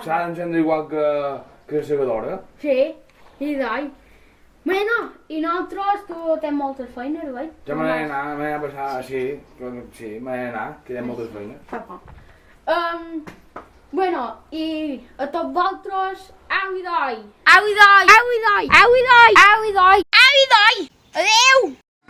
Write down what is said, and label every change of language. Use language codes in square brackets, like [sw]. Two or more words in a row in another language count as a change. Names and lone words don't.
[ca] S'ha d'encendre igual que la segadora. Sí, i doi. Bueno, i nosaltres, tu tens moltes feines, oi? Ja me n'he anat a passar, sí, me n'he anat, que hi ha moltes feines. Bueno, i a tots vosaltres, au i doi! Au i doi! Au i doi! Au i doi! Au i doi! Au i doi! Adeu!